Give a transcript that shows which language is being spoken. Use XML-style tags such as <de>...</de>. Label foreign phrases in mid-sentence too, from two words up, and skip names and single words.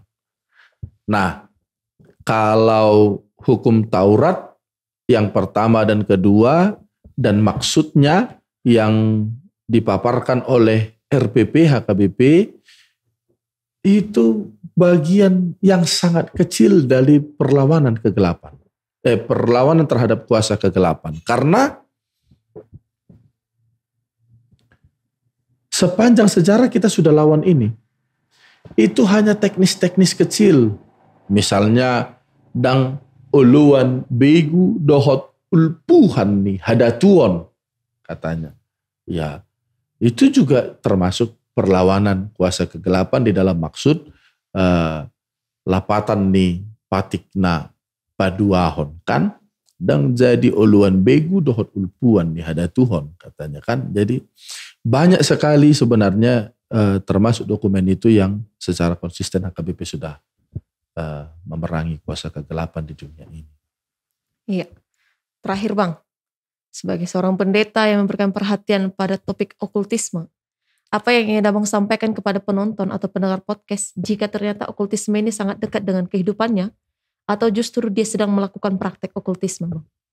<id>Nah, kalau hukum Taurat yang pertama dan kedua dan maksudnya yang dipaparkan oleh RPP, HKBP, itu bagian yang sangat kecil dari perlawanan kegelapan. Perlawanan terhadap kuasa kegelapan. Karena sepanjang sejarah kita sudah lawan ini. Itu hanya teknis-teknis kecil. Misalnya,</id> <bbc>dang uluan begu dohot ulpuhan nih, hadatuon katanya.</bbc> <id>Ya, itu juga termasuk perlawanan kuasa kegelapan di dalam maksud</id> <bbc>lapatan nih patikna paduahon</bbc> <id>kan, dan jadi</id> <bbc>uluan begu dohot ulpuan nih hadatuhon</bbc> <id>katanya kan. Jadi banyak sekali sebenarnya termasuk dokumen itu yang secara konsisten HKBP sudah memerangi kuasa kegelapan di dunia ini. Iya. Terakhir Bang, sebagai seorang pendeta yang memberikan perhatian pada topik okultisme, apa yang ingin Abang sampaikan kepada penonton atau pendengar podcast jika ternyata okultisme ini sangat dekat dengan kehidupannya, atau justru dia sedang melakukan praktek okultisme Bang?</id>